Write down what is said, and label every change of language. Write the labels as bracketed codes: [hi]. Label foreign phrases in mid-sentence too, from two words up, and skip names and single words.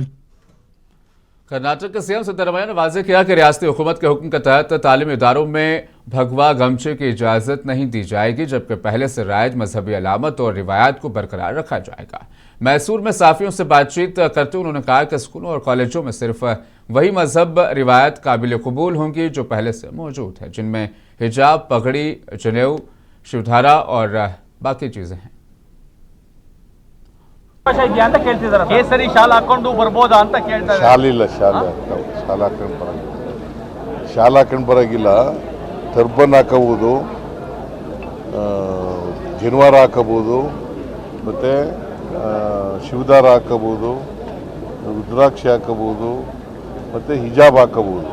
[hi] कर्नाटक के सीएम सिद्धरामैया ने वाज़ेह किया कि रियासती हुकूमत के हुक्म के तहत तालीमी इदारों में भगवा गमछे की इजाज़त नहीं दी जाएगी, जबकि पहले से राइज मजहबी अलामत और रिवायात को बरकरार रखा जाएगा। मैसूर में साफियों से बातचीत करते हुए उन्होंने कहा कि स्कूलों और कॉलेजों में सिर्फ वही मजहब रिवायत काबिल कबूल होंगी जो पहले से मौजूद है, जिनमें हिजाब, पगड़ी, जनेऊ, शिवधारा और बाकी चीज़ें हैं। [kn] ಕೇಸರಿ ಶಾಲಾ ಹಾಕೊಂಡು ಬರ್ಬೋದಾ ಅಂತ ಕೇಳ್ತಾರೆ. ಶಾಲಿಲ್ಲ ಶಾಲೆ ಶಾಲಾ ಹಾಕೊಂಡು ಬರಂಗಿಲ್ಲ, ಶಾಲಾ ಹಾಕೊಂಡು ಬರಂಗಿಲ್ಲ. ಟರ್ಬನ್ ಹಾಕಬಹುದು, ಜನಿವಾರ ಹಾಕಬಹುದು, ಮತ್ತೆ ಶಿವದಾರ ಹಾಕಬಹುದು, ರುದ್ರಾಕ್ಷಿ ಹಾಕಬಹುದು, ಮತ್ತೆ ಹಿಜಾಬ್ ಹಾಕಬಹುದು.